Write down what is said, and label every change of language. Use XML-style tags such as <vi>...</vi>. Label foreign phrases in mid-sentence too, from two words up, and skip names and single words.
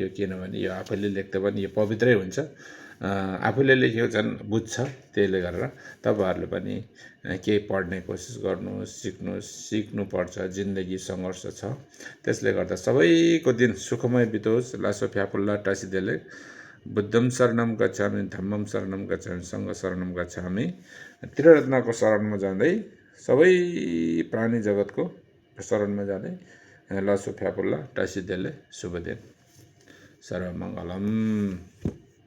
<ne>किनभने यो आफूले लेख्दा पनि यो पवित्रै हुन्छ आफूले लेखेको झन् बुझ्छ त्यसले गरेर तपाईहरुले पनि केही पढ्ने कोसिस गर्नुहोस् सिक्नु पर्छ जिन्दगी संघर्ष छ त्यसले गर्दा सबैको दिन सुखमय बितोस्</ne> <bo>ལགས་སོ། ཕྱག་འཚལ་ལོ། བཀྲ་ཤིས་བདེ་ལེགས</bo> <pa>बुद्धम शरणम गच्छामि धम्मम शरणम गच्छामि संघ शरणम गच्छामि</pa> <ne>त्रिरत्नको शरणमा जाँदै सबै प्राणी जगतको शरणमा जाँदै</ne> <bo>ལགས་སོ། ཕྱག་འཚལ་ལོ། བཀྲ་ཤིས་བདེ་ལེགས</bo> <ne>शुभ दिन सर्वमङ्गलम</ne>